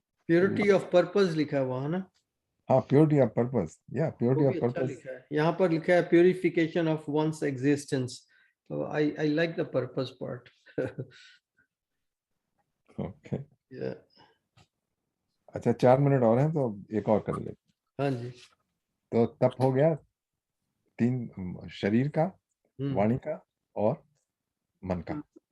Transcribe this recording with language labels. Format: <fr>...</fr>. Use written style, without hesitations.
<en>Purity of purpose</en> <hi>लिखा है वहाँ ना?</hi> <en>हाँ, purity of purpose. Yeah, purity of purpose.</en> <hi>यहाँ पर लिखा है</hi> <en>purification of one's existence. So I like the purpose part. Okay. Yeah.</en> <hi>अच्छा, 4 मिनट और हैं तो एक और कर ले। हाँ जी। तो तप हो गया 3, शरीर का, वाणी का और मन का।</hi>